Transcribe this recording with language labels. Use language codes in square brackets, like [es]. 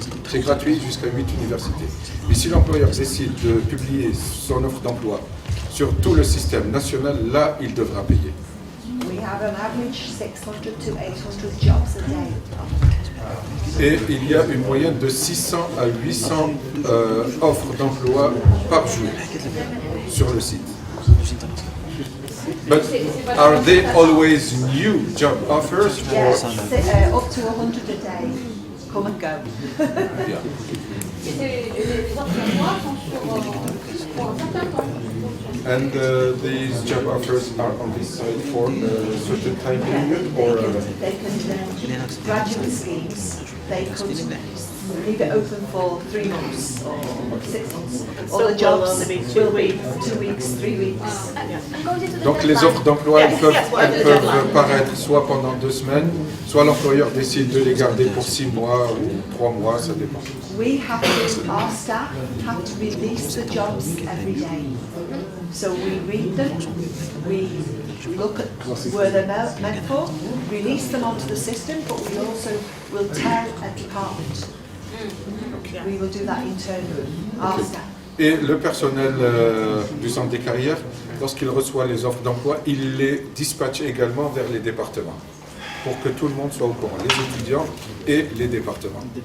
[fr] C'est gratuit jusqu'à 8 universités. Mais si l'employeur décide de publier son offre d'emploi sur tout le système national, là, il devra payer. [en] We have an average 600 to 800 jobs a day. [fr] Et il y a une moyenne de 600 à 800 offres d'emploi par jour sur le site. [en] But are they always new job offers? Yeah, Or, up to 100 a day. Come and go. yeah. [fr] Et les offres d'emploi sont pour un certain temps. [en] And these job offers are on this site for a certain time period, or They can graduate schemes. They could leave it open for 3 months or 6 months. All the jobs will be 2 weeks, 3 weeks. [fr] donc les offres d'emploi elles peuvent paraître soit pendant 2 semaines, soit l'employeur décide de les garder pour 6 mois ou 3 mois, ça dépend. [en] Our staff have to release the jobs every day. So we read them, we look at where they're meant for, release them onto the system, but we also will tell a department. We will do that internally, our staff. [fr] Et le personnel du centre des carrières, lorsqu'il reçoit les offres d'emploi, il les dispatche également vers les départements, pour que tout le monde soit au courant, les étudiants et les départements.